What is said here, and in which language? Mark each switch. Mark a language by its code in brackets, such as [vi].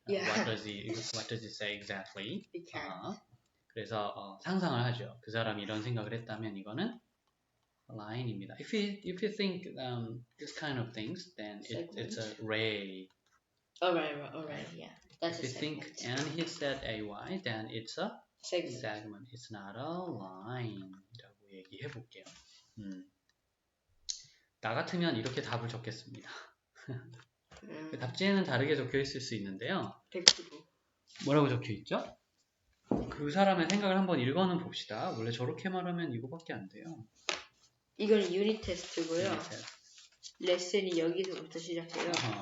[en] What does he say exactly? [ko] 그래서 상상을 하죠. 그 사람이 이런 생각을 했다면 이거는 line입니다. [en] If you think this kind of things, then it's a ray. Alright, yeah. That's if you think and he said AY, then it's a segment. It's not a line [ko] 이라고 얘기해 볼게요. 나 같으면 이렇게 답을 적겠습니다. 답지에는 다르게 적혀 있을 수 있는데요. 뭐라고 적혀 있죠? 그 사람의 생각을 한번 읽어는 봅시다. 원래 저렇게 말하면 이거밖에 안 돼요. 이거는 유닛 테스트고요. 레슨이 여기서부터 시작해요.